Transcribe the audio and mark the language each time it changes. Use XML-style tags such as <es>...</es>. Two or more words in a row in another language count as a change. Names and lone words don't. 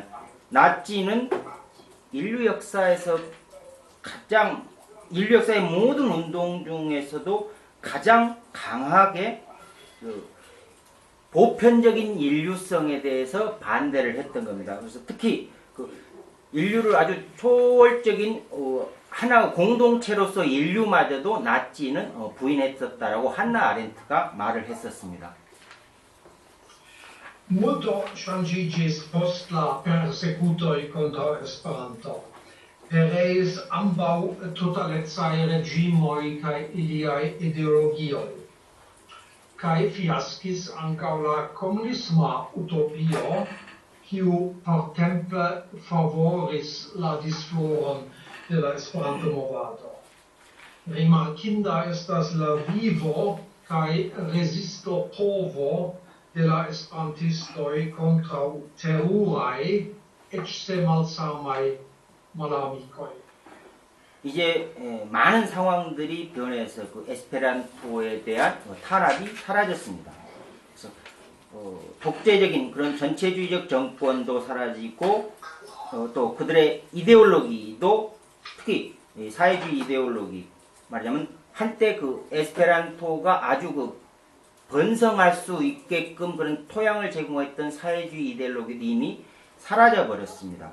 <ko>나치는 인류 역사에서 인류 역사의 모든 운동 중에서도 가장 강하게 그 보편적인 인류성에 대해서 반대를 했던 겁니다. 그래서 특히 그 인류를 아주 초월적인 하나 공동체로서 인류마저도 나치는 부인했었다라고 한나 아렌트가 말을 했었습니다.</ko> <eo>Multo ŝanĝiĝis post la persekutoj kontraŭ Esperanto. Pereis ambaŭ totalecaj reĝimoj kaj iliaj ideologioj. Kaj fiaskis ankaŭ la komunisma utopio, kiu portempe favoris la disfloron de la Esperanto-movado. Rimarkinda estas la vivo kaj rezisto povo de la esperantistoj kontraŭ teruraj, eĉ se malsamaj malamikoj.</eo> <ko>이제 많은 상황들이 변해서 그 에스페란토에 대한 탄압이 사라졌습니다. 그래서 독재적인 그런 전체주의적 정권도 사라지고 또 그들의 이데올로기도 특히 사회주의 이데올로기 말하자면 한때 그 에스페란토가 아주 그 번성할 수 있게끔 그런 토양을 제공했던 사회주의 이데올로기도 이미 사라져 버렸습니다.</ko>